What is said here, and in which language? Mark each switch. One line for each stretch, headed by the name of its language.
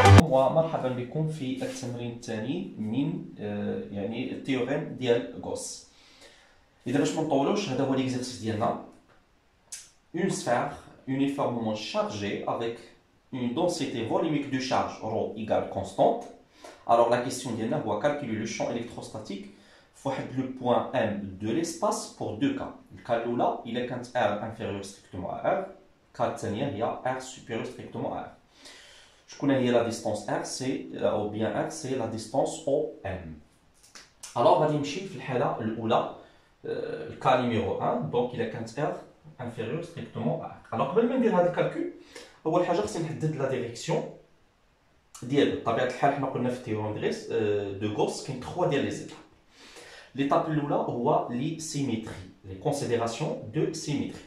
Arabic: ومرحبا بكم في التمرين الثاني من يعني التيوريم ديال غوس. اذا باش ما نطولوش هذا هو ليكزيرسيس ديالنا.
French: Une sphère uniformément chargée avec une densité volumique de charge ρ égale constante. Alors la question
Arabic: ديالنا هو
French: calculer le champ électrostatique فواحد le point M de l'espace pour deux cas.
Arabic: الكا الاولى الا كانت R
French: inférieur strictement à R،
Arabic: الكا الثانيه هي R
French: supérieur strictement à R.
Arabic: شكون هي
French: la distance R c'est ou bien R c'est la distance OM.
Arabic: alors غادي نمشي في الحاله الاولى الكا نيميرو 1 دونك الا كانت R
French: inférieur strictement à R.
Arabic: alors قبل ما ندير هذا الكالكول اول حاجه خصني نحدد لا ديريكسيون ديال بطبيعه الحال. حنا قلنا في التيوريم دو غوس كاين 3 ديال لي زيتاب. ليتاب الاولى هو لي سيميتري لي كونسيديراسيون دو سيميتري.